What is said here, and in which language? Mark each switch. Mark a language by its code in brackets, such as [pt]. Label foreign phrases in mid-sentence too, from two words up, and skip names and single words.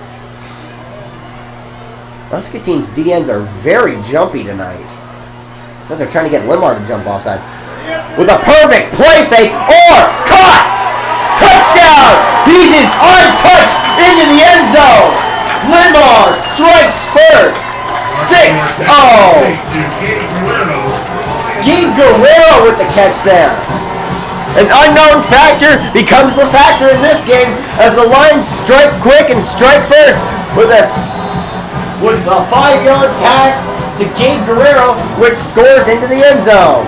[en] Muscatine's DNs are very jumpy tonight. So they're trying to get Linn-Mar to jump offside. With a perfect play fake or caught! Touchdown! He is untouched into the end zone. Linn-Mar strikes first. 6-0. Gabe Guerrero with the catch there. An unknown factor becomes the factor in this game as the Lions strike quick and strike first with a 5-yard pass to Gabe Guerrero, which scores into the end zone.